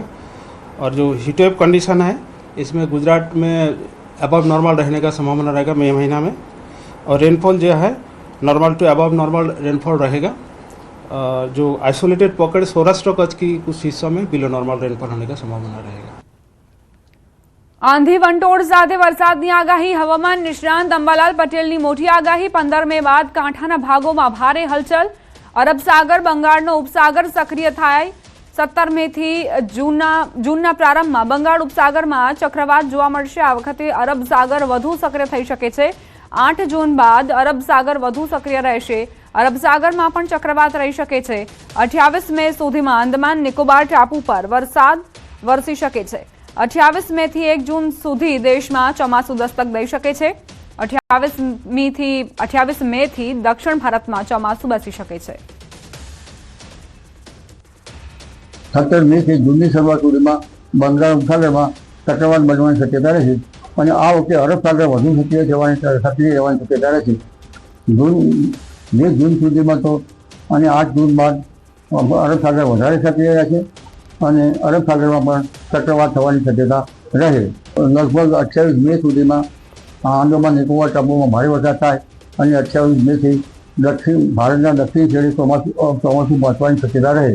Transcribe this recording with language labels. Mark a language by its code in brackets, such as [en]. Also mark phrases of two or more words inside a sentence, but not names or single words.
[hi] और जो [en] heatwave condition [hi] है इसमें गुजरात में [en] above normal [hi] रहने का संभावना रहेगा मई महीना में, और रेनफॉल जो है [en] normal to above normal rainfall [hi] रहेगा। जो [en] isolated pocket [hi] सौराष्ट्र कच्छ की कुछ हिस्सों में [en] below normal rainfall [hi] होने का संभावना रहेगा। [gu] આંધી વંટોળ સાથે વરસાદની આગાહી। હવામાન નિષ્ણાંત અંબાલાલ પટેલની મોટી આગાહી। 15 મે બાદ કાંઠાના ભાગોમાં ભારે હલચલ। અરબ સાગર બંગાળનો ઉપસાગર સક્રિય થાય। 17 મે થી જૂનના પ્રારંભમાં બંગાળ ઉપસાગરમાં ચક્રવાત જોવા મળશે। આ વખતે અરબ સાગર વધુ સક્રિય થઈ શકે છે। 8 જૂન બાદ અરબ સાગર વધુ સક્રિય રહેશે। અરબ સાગરમાં પણ ચક્રવાત રહી શકે છે। 28 મે સુધીમાં અંદમાન નિકોબાર ટાપુ પર વરસાદ વરસી શકે છે। 28 મે થી 1 जून સુધી દેશમાં ચોમાસું દસ્તક દઈ શકે છે। 28 મે થી દક્ષિણ ભારતમાં ચોમાસું બેસી શકે છે। 17 મે થી જૂનની શરૂઆત સુધીમાં બંગાળ ઉપસાગરમાં ચક્રવાત બનવાની શક્યતા રહેશે અને આ વખતે અરબ સાગર વધુ સક્રિય રહેવાની શક્યતા રહેશે। જૂન સુધીમાં તો અને 8 જૂન બાદ અરબ સાગર વધારે સક્રિય રહેશે અને અરબ સાગરમાં પણ ચક્રવાત થવાની શક્યતા રહે। લગભગ 28 મે સુધીમાં આંદામાન નિકોબાર ટાપુમાં ભારે વરસાદ થાય અને 28 મે થી ભારતના દક્ષિણ છેડે ચોમાસું પહોંચવાની શક્યતા રહે।